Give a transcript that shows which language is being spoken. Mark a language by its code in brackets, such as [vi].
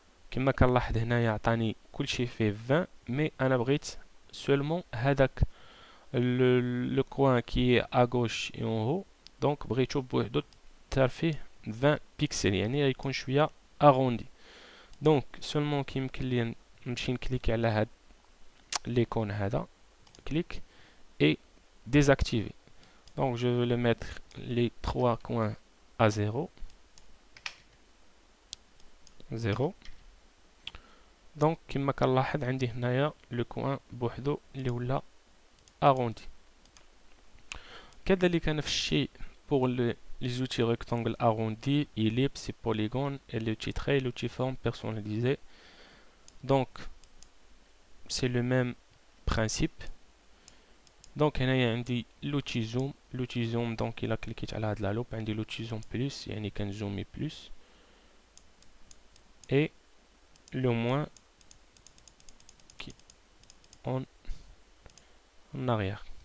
[ar] كما كنلاحظ هنايا عطاني كلشي فيه 20، مي انا بغيت seulement هذاك [fr] le coin qui est à gauche et en haut، [ar] donc بغيتو بوحدو دار فيه 20 بيكسل، يعني غيكون شويه اروندي. دونك seulement كيمكن لي نمشي نكليك على هاد ليكون هذا، كليك [fr] et désactiver. donc je veux le mettre les 3 coins à 0 0. [ar] donc كما كنلاحظ عندي هنايا لو كوان بوحدو اللي ولا اروندي. كذلك نفس الشيء [fr] pour les outils rectangles arrondis, ellipses et polygones, et l'outil trait et l'outil forme personnalisé. donc c'est le même principe. [ar] donc هنايا عندي l'outil zoom. l'outil zoom donc إلا كليكيت على هاد لا لوب عندي l'outil zoom plus، يعني كنزومي plus، [fr] et le moins qui en arrière.